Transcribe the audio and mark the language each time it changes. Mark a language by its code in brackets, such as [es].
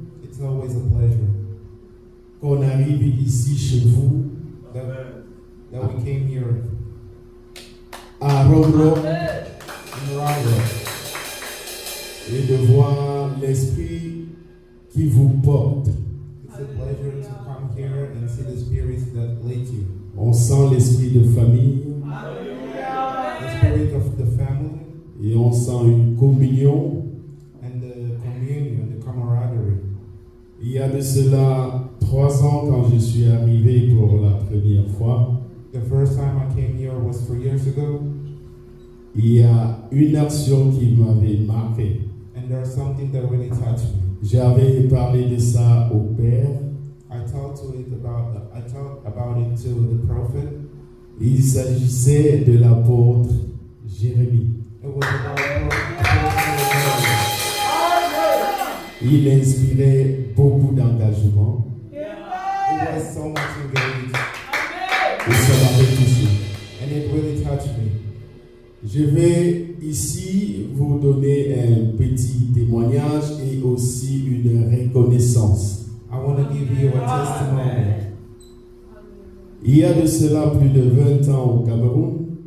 [en] It's always a pleasure [fr] qu'on arrive ici chez vous [en] that we came here [fr] à Roro [en] in Rwanda [fr] et de voir l'esprit qui vous porte. [en] It's a pleasure to come here and see the spirits that lead you. [fr] On sent l'esprit de famille [en] The spirit of the family [fr] et on sent une communion. [en] and the communion, the camaraderie. [fr] Il y a de cela 3 ans quand je suis arrivé pour la première fois, [en] The first time I came here was 3 years ago, [fr] il y a une action qui m'avait marqué. [en] and there's something that really touched me. [fr] J'avais parlé de ça au Père. [en] I talked about it to the prophet. [fr] Il s'agissait de l'apôtre Jérémie. [en] It was about Prophet Jeremy. [fr] Il inspirait beaucoup d'engagement [en] It was so much engaged, [fr] et ça m'avait touché. [en] and it really touched me. [fr] Je vais ici vous donner un petit témoignage et aussi une reconnaissance. [en] I want to give you a testimony. [fr] Il y a de cela plus de 20 ans au Cameroun,